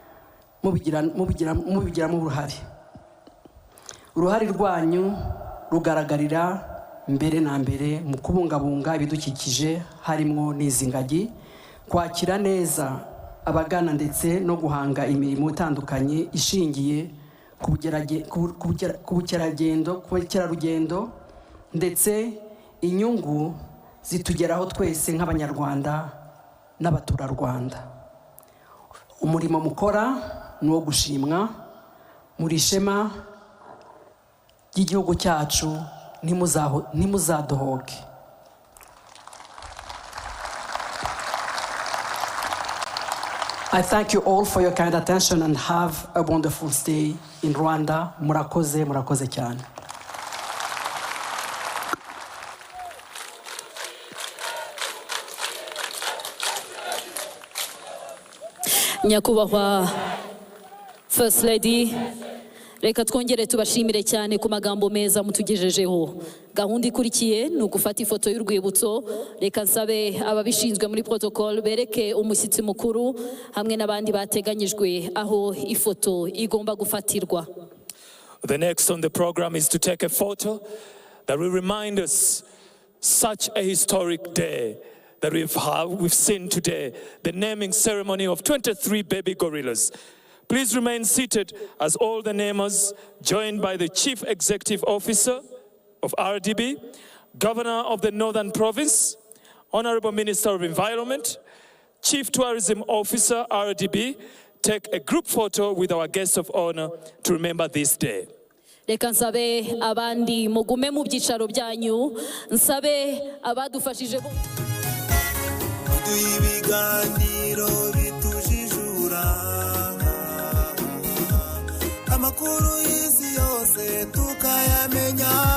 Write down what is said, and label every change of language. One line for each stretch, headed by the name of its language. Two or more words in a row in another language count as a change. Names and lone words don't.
Kinyarwanda: Uruhare rwanyu rugaragarira mbere na mbere mu kubungabunga ibidukikije, harimo n'izi ngagi, kwakira neza abagana ndetse no guhanga imirimo itandukanye ishingiye ku bukerarugendo, ndetse inyungu zitugeraho twese nk'Abanyarwanda n'abaturarwanda. Umurimo mukora ni uwo gushimwa, muri ishema ry'igihugu cyacu, ntimuzadohoke.
English: I thank you all for your kind attention and have a wonderful stay in Rwanda.
Kinyarwanda: Murakoze, murakoze cyane. Nyakubahwa
English: First Lady,
Kinyarwanda: reka twongere tubashimire cyane ku magambo meza mutugejejeho. Gahunda ikurikiye ni ugufata ifoto y'urwibutso. Reka nsabe ababishinzwe muri protocol bereke umushyitsi mukuru hamwe n'abandi bateganyijwe aho ifoto igomba gufatirwa.
English: The next on the program is to take a photo that will remind us such a historic day that we've seen today, the naming ceremony of 23 baby gorillas. Please remain seated as all the namers, joined by the Chief Executive Officer of RDB, Governor of the Northern Province, Honorable Minister of Environment, Chief Tourism Officer, RDB, take a group photo with our guests of honor to remember this day.
Kinyarwanda: Reka nsabe abandi mugume mu byicaro byanyu, nsabe abadufashije ibiganiro bitujijura, amakuru y'isi yose tukayamenya.